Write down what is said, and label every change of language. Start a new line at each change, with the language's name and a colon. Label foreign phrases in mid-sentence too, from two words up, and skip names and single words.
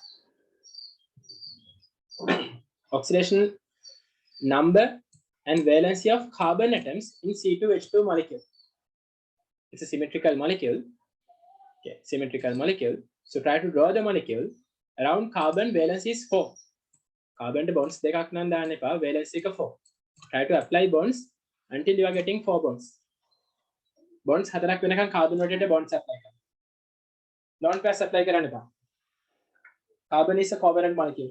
English: Oxidation number and valency of carbon atoms in C2H2 molecule. It's a symmetrical molecule. Okay, symmetrical molecule. So try to draw the molecule around carbon valence is 4. Carbon bonds
Sinhala: දෙකක් නම් දාන්න එපා, valence එක 4.
English: Try to apply bonds until you are getting 4 bonds.
Sinhala: Bonds 4ක් වෙනකන් carbon වලට
English: bonds apply
Sinhala: කරන්න.
English: Lone pairs apply
Sinhala: කරන්න එපා.
English: Carbon is a covalent molecule.